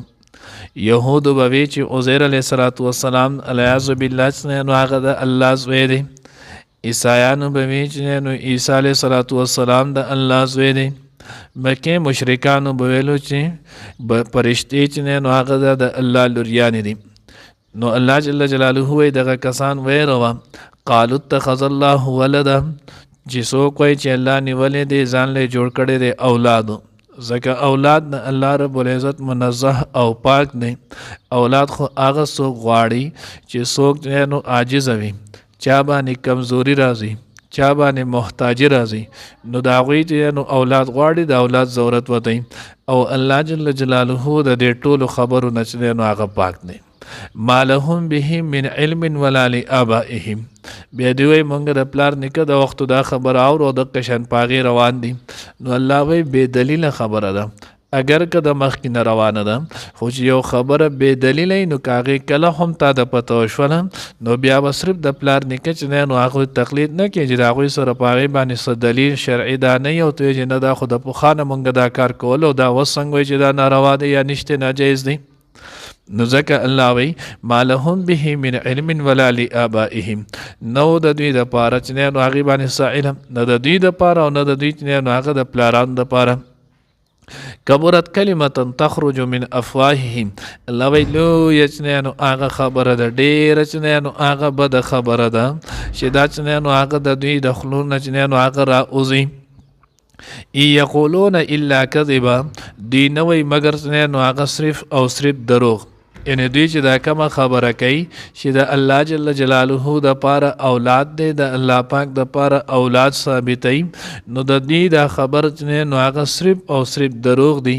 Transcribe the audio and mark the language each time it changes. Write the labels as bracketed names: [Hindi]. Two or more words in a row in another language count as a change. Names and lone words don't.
[Pashto] یهودو به وی چې عزیر [Arabic] علیه السلام [Pashto] علیاذ بالله چې نو هغه د الله زوی دی. عیسایانو به وی چې نو عیسی [Arabic] علیه السلام [Pashto] د الله زوی دی. مکې مشرکانو به ویلو چې فرشتې چې نو هغه د الله لوریانې دي. نو الله جل جلاله وی دغه کسان ویروا [Arabic] قالوا اتخذ الله ولدا [Pashto] چې څوک وایي چې الله نیولې دی ځان له جوړ کړی دی اولادو. ځکه اولاد د الله رب العزت منزه او پاک دی. اولاد خو هغه څوک غواړي چې څوک نو عاجز وي، چا باندې کمزوري راځي، چا باندې محتاجي راځي، نو د هغوی چې نو اولاد غواړي د اولاد ضرورت وتی. او الله جل جلاله د دې ټولو خبرو نه چې نو هغه پاک دی. [Arabic] ما لهم به من علم ولا لآبائهم. [Pashto] بیا دوی وایي مونږ د پلار نیکه د وختو دا خبره اورو د قشن پاغې روان دي. نو الله وایي بې دلیله خبره ده. اگر که د مخکې نه روانه ده خو چې یو خبره بې دلیله نو که هغې کله هم تا د پته وشوله نو بیا به صرف د پلار نیکه چې دی نو هغوی تقلید نه کړي چې د هغوی سره په هغې باندې څه دلیل شرعي دا نه وي او ته چې نه دا خو د پخوا نه مونږ دا کار کول او دا اوس څنګه وایي چې دا ناروا دی یا نشته ناجایز دی. نو ځکه الله وی [Arabic] ما لهم به من علم ولا لآبائهم. [Pashto] نو د دوی د پاره چې نو هغې باندې څه علم نه د دوی د پاره او نه د دوی چې نو هغه د پلارانو د پاره. [Arabic] کبرت کلمة تخرج من افواههم. [Pashto] الله وی لویه چې نو هغه خبره ده، ډېره چې نو هغه بده خبره ده چې دا چې نو هغه د دوی د خولو نه چې نو هغه راوځي. [Arabic] ای یقولون الا کذبا. [Pashto] دوی نه وایي مګر چې نو هغه صرف او صرف دروغ. یعنی دوی چې دا کومه خبره کوي چې د الله جل جلاله د پاره اولاد دی، د الله پاک د پاره اولاد ثابتوي، نو د دوی دا خبر چې نو هغه صرف او صرف دروغ دی.